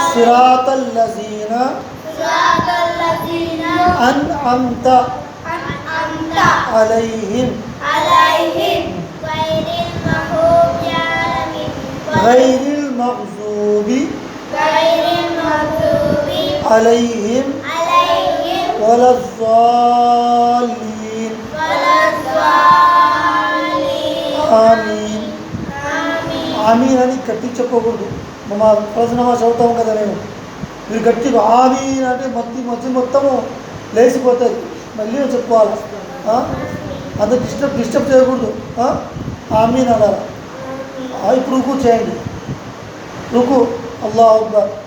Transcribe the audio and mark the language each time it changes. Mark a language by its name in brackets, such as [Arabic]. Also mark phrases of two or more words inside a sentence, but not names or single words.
[Arabic] أنعمت عليهم غير المغضوب عليهم ولا الضالين. آمين. [Telugu] ఆమీన్ అని గట్టి చెప్పకూడదు. మా ప్రజనమా చదువుతాం కదా మేము, మీరు గట్టిగా ఆమీన్ అంటే మధ్య మొత్తము లేచిపోతుంది, మళ్ళీ చెప్పుకోవాలి. అంత డిస్టర్బ్ చేయకూడదు. ఆమీన్ అనాలి. ఇప్పుడు రుకు చేయండి. రుకు [Arabic] الله أكبر.